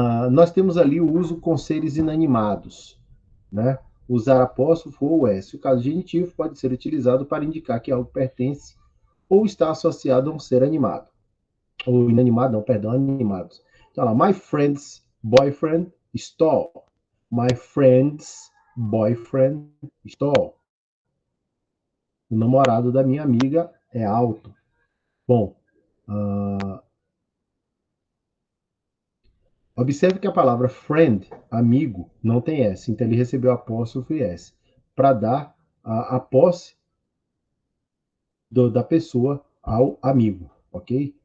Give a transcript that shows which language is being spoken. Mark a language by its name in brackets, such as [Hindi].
[Portuguese] Nós temos ali o uso com seres inanimados, né? Usar apóstrofo ou S. O caso genitivo pode ser utilizado para indicar que algo pertence ou está associado a um ser animado. Ou inanimado, não, perdão, animados. Então, lá, [English] my friend's boyfriend is tall. My friend's boyfriend is tall. [Portuguese] O namorado da minha amiga é alto. Bom, observe que a palavra friend, amigo, não tem S. Então, ele recebeu apóstrofo e S para dar a posse da pessoa ao amigo, ok?